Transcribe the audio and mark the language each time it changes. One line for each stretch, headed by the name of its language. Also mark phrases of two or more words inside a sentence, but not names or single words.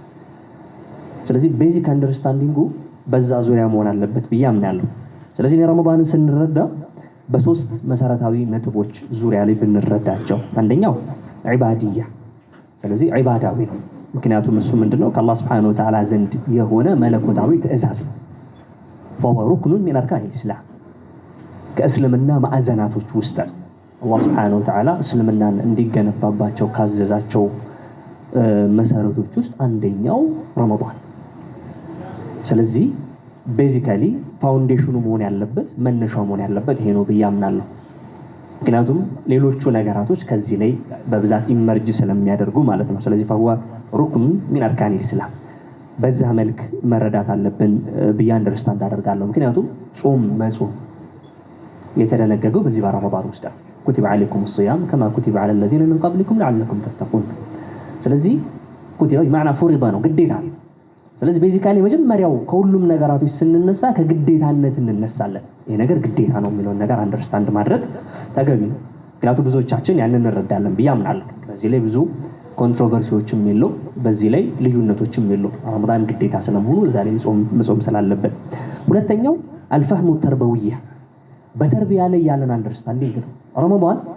Amharic: ስለዚህ
English: basic understanding
Amharic: በዛ ዙሪያ መሆን አለበት ብዬ አምናለሁ። ስለዚህ ረመዳንን ስንረዳ በሶስት መሰረታዊ ነጥቦች ዙሪያ ላይ ብንረዳቸው፣ አንደኛው ዒባዲያ፣ ስለዚህ ዒባዳዊ ነው። ምክንያቱም እሱ ምንድነው ከአላህ
Arabic: سبحانه وتعالى
Amharic: ዘንድ የሆነ መለኮታዊ ትእዛዝ ነው።
Arabic: فهو ركن من أركان الإسلام
Amharic: ከእስልምና ማዕዘናቶች ውስጥ አላህ
Arabic: سبحانه وتعالى
Amharic: እስልምናን እንዲገነባባቸው ካዘዛቸው መሰረቶች ውስጥ አንደኛው ረመዳን። ስለዚህ
English: basically foundation
Amharic: መሆን ያለበት መነሻው መሆን ያለበት ይሄ ነው ብዬ አምናለሁ። ምክንያቱም ሌሎቹ ነገራቶች ከዚህ ላይ በብዛት ኢመርጅ ስለሚያደርጉ ማለት ነው። ስለዚህ
Arabic: فهو ركن من أركان الإسلام
Amharic: በዛ መልክ መረዳት አለብን ብዬ አንደርስታንድ አደርጋለሁ። ምክንያቱም ጾም መጾም የተደነገገው በዚህ በረመዳን ውስጥ ነው።
Arabic: كتب عليكم الصيام كما كتب على الذين من قبلكم لعلكم تتقون።
Amharic: ስለዚህ
Arabic: كتب بمعنى فرض
Amharic: ነው ግዴታ ነው። ስለዚህ ቤዚካሊ መጀመሪያው ከሁሉም ነገራቶች ስንነሳ ከግዴታነት እንነሳለን። ይሄ ነገር ግዴታ ነው የሚለውን ነገር አንደርስታንድ ማድረግ ተገቢ ነው። ምክንያቱም ብዙዎቻችን ያንን እንረዳለን ብዬ አምናለሁ። በዚህ ላይ ብዙ ኮንትሮቨርሲዎችም የለው፣ በዚህ ላይ ልዩነቶችም የለው። ረመዳን ግዴታ ስለመሆኑ እዛ ላይ መጾም ስላለበት። ሁለተኛው
Arabic: الفهم التربوي
Amharic: በተርቢያ ላይ ያለን አንደርስታንዲንግ ነው። ረመዳን